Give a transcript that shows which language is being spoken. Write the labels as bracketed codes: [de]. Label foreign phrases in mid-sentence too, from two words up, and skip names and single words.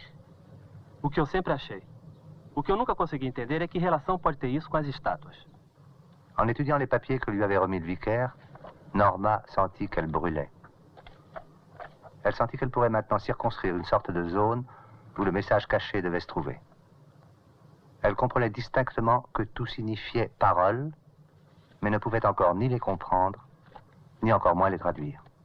[pt] O que eu sempre achei. O que eu nunca consegui entender é que relação pode ter isso com as estátuas. [fr] En étudiant les papiers que lui avait remis le vicaire, Norma sentit qu'elle brûlait. Elle sentit qu'elle pourrait maintenant circonscrire une sorte de zone où le message caché devait se trouver. Elle comprenait distinctement que tout signifiait parole, mais ne pouvait encore ni les comprendre, ni encore moins les traduire.